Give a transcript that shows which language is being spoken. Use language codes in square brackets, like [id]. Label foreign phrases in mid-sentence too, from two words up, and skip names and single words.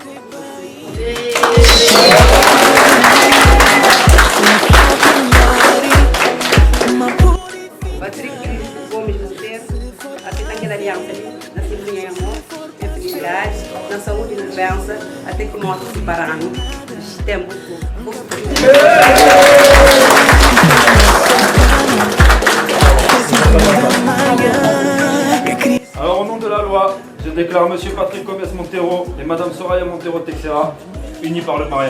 [pt] Patrick Gomes Montero, aceita aquela aliança na simbologia de amor, na felicidade, na saúde e na doença, até que morte se separarmos. Tempo. [fr] Alors au nom de la loi, je déclare monsieur Patrick Gomez Montero et madame Soraya Montero Texera unis par le mariage.